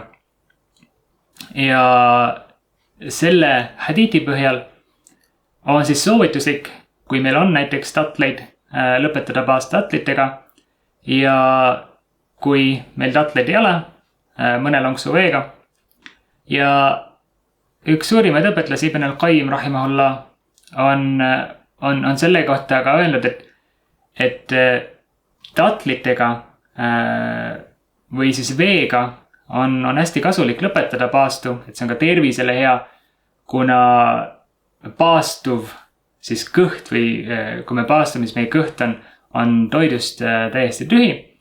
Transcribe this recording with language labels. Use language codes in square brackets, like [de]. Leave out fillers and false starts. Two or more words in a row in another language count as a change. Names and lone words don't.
[et] Ja selle hadiiti põhjal on siis soovituslik, kui meil on näiteks tatleid, lõpetada paast tatlitega ja kui meil tatleid ei ole, mõne lonksu veega. Ja üks suurimaid õpetlasi Ibn al-Qayyim rahimahullah on selle kohta ka öelnud, et tatlitega või siis veega on hästi kasulik lõpetada paastu, et see on ka tervisele hea, kuna paastuv siis kõht või kui me paastume, siis meie kõht on toidust täiesti tühi